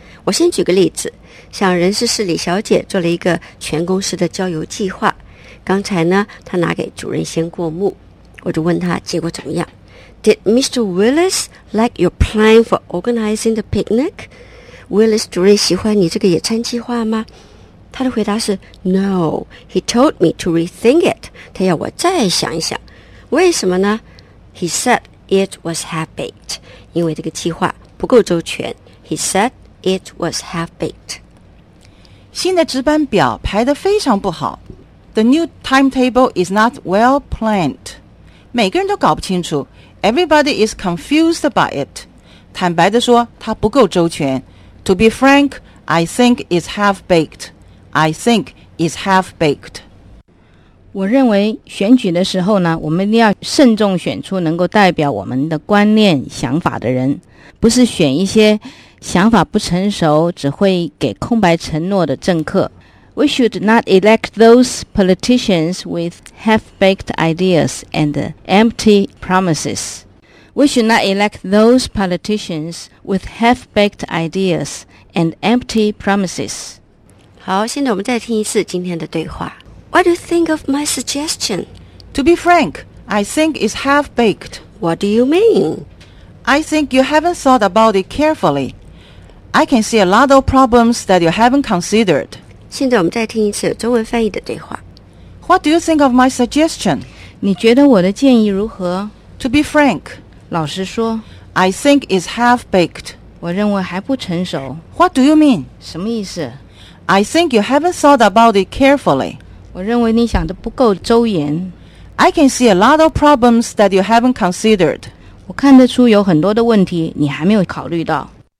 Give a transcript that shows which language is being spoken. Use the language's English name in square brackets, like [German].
[Chinese] 我先举个例子，像人事室李小姐做了一个全公司的郊游计划，刚才呢她拿给主任先过目，我就问她结果怎么样。 [English] Did Mr. Willis like your plan for organizing the picnic? [Chinese] Willis 主任喜欢你这个野餐计划吗？她的回答是 [English] No, he told me to rethink it. [Chinese] 她要我再想一想。为什么呢？ [English] He saidIt was half-baked. [Chinese] 因为这个计划不够周全。 [English] He said it was half-baked. [Chinese] 新的值班表排得非常不好。 [English] The new timetable is not well planned. [Chinese] 每个人都搞不清楚。 [English] Everybody is confused by it. [Chinese] 坦白地说，它不够周全。 [English] To be frank, I think it's half-baked. I think it's half-baked. [Chinese] 我认为选举的时候呢，我们一定要慎重选出能够代表我们的观念想法的人，不是选一些想法不成熟只会给空白承诺的政客。 [English] We should not elect those politicians with half-baked ideas and empty promises. We should not elect those politicians with half-baked ideas and empty promises. [Chinese] 好，现在我们再听一次今天的对话。 [English] What do you think of my suggestion? To be frank, I think it's half-baked. What do you mean? I think you haven't thought about it carefully. I can see a lot of problems that you haven't considered. [Chinese] 现在我们再听一次中文翻译的对话。 [English] What do you think of my suggestion? [Chinese] 你觉得我的建议如何？ [English] To be frank, [Chinese] 老实说， [English] I think it's half-baked. [Chinese] 我认为还不成熟。 [English] What do you mean? [Chinese] 什么意思？ [English] I think you haven't thought about it carefully. [Chinese] 我认为你想的不够周延。 [English] I can see a lot of problems that you haven't considered. [Chinese] 我看得出有很多的问题你还没有考虑到。